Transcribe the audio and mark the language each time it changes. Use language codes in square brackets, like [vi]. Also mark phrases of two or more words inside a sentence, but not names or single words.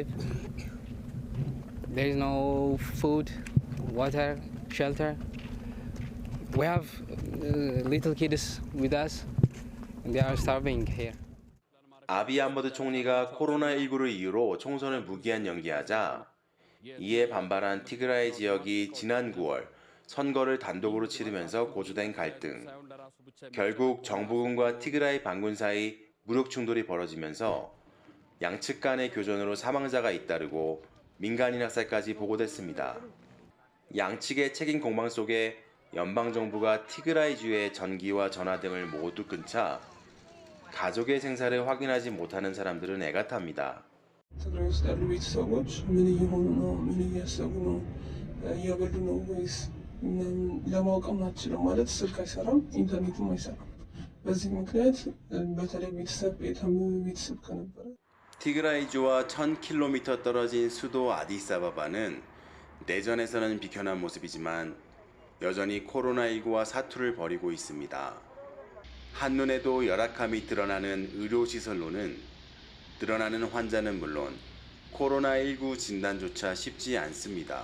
[en] There is no food, water, shelter. We have little kids with us, and they are starving here. [ko] 아비 아흐머드 총리가 코로나19를 이유로 총선을 무기한 연기하자 이에 반발한 티그라이 지역이 지난 9월 선거를 단독으로 치르면서 고조된 갈등. 결국 정부군과 티그라이 반군 사이 무력 충돌이 벌어지면서 양측 간의 교전으로 사망자가 잇따르고 민간인 학살까지 보고됐습니다. 양측의 책임 공방 속에 연방정부가 티그라이주의 전기와 전화 등을 모두 끊자 가족의 생사를 확인하지 못하는 사람들은 애가 탑니다. [am] ለማወቅ አንችልም ማለት ስልክ አይሰራም፣ ኢንተርኔትም አይሰራም። በዚህ ምክንያት በተለይ ቤተሰብ የታመመ ቤተሰብ ከነበረ [ko] 티그라이주와 1000km 떨어진 수도 아디스아바바는 내전에서는 비켜난 모습이지만 여전히 코로나19와 사투를 벌이고 있습니다. 한눈에도 열악함이 드러나는 의료시설로는 늘어나는 환자는 물론 코로나19 진단조차 쉽지 않습니다.